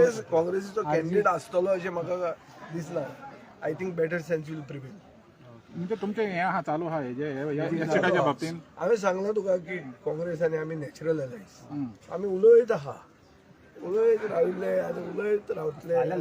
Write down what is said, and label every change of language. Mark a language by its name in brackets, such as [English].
[Goan Konkani] काँग्रेसीचो candidate आसतलो अशें म्हाका दिसना. [English] I think better sense will prevail. [Goan Konkani] म्हणजे तुमचें हें आहा चालू आहा हेजे सीटाच्या बाबतीन? हांवें सांगलां तुका की काँग्रेस आनी आमी नॅचरल अलायन्स. आमी उलयत आहा, उलयत राविल्ले आनी उलयत रावतले.